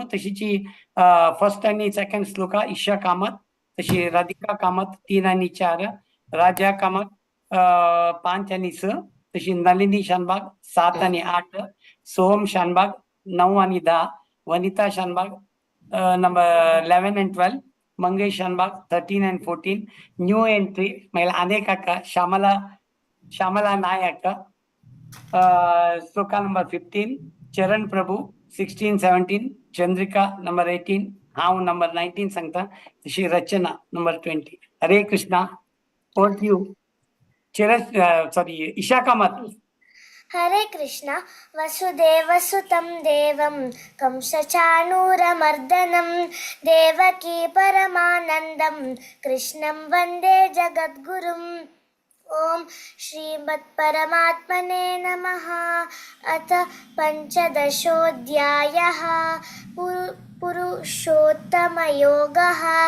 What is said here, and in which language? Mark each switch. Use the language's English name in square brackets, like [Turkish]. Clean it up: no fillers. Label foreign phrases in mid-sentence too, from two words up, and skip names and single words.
[Konkani] तशीची फर्स्ट आणि सेकंड श्लोका ईशा कामत, तशी राधिका कामत 3 आणि 4, राजा कामत 5 आणि 6, तशी नलिनी शानबाग 7 आणि 8, सोहम शानबाग 9 आणि 10, वनिता शानबाग नंबर 11 and 12, मंगेश शानबाग 13 and 14, [English] new entry [Konkani] महिला अनेक अक्का श्यामला नायक श्लोका नंबर 15, चरण प्रभू 16, 17, चंद्रिका नंबर 18, हाव नंबर 19 सांगता, तशी रचना नंबर 20। [English] हरे कृष्णा। ओवर टू यू सॉरी ईशा कामत। [Konkani] हरे कृष्ण। [Sanskrit] वसुदेवसुतं देवं कंसचाणूरमर्दनं देवकी परमानन्दं कृष्णं वन्दे जगद्गुरुम्। ओम श्रीमत्परमात्मने नमः। अथ पंचदशोऽध्यायः पुरुषोत्तमयोगः।